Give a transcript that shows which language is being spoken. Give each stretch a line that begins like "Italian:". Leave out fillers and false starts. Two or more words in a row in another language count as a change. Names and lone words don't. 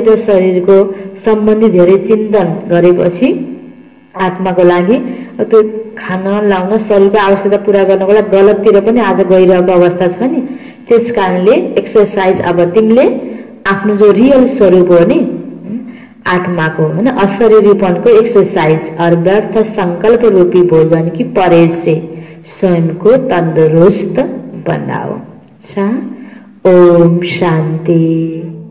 Nepali: शरीर र शरीरको सम्बन्धी धेरै चिन्तन गरेपछि आत्माको लागि त्यो खान लाउन शरीरको आवश्यकता पूरा गर्नको लागि गलततिर पनि आज गइरहेको अवस्था छ नि। त्यस कारणले एक्सरसाइज अब तिमीले आफ्नो जो रियल स्वरूप हो नि आत्माको हैन अशरीरीपनको एक्सरसाइज
Hindi: और व्यर्थ संकल्प रूपी भोजन की परहेज से स्वयं को तंदुरुस्त बनाओ। अच्छा, ओम शांति।